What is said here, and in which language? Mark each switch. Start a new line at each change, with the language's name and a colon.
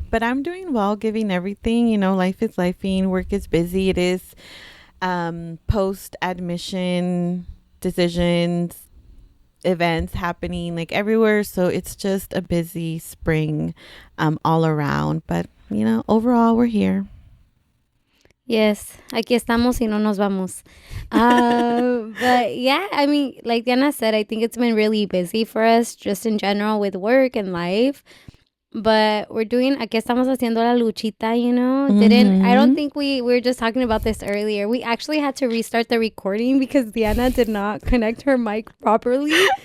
English: But I'm doing well, giving everything. Life is lifing. Work is busy. It is post-admission decisions, events happening like everywhere, so it's just a busy spring all around, but overall we're here.
Spanish: Yes, aquí estamos y no nos vamos.
English: But yeah, I mean, like Diana said, I think it's been really busy for us just in general with work and life. But we're doing,
Spanish: aquí estamos haciendo la luchita,
English: I don't think we were just talking about this earlier. We actually had to restart the recording because Diana did not connect her mic properly.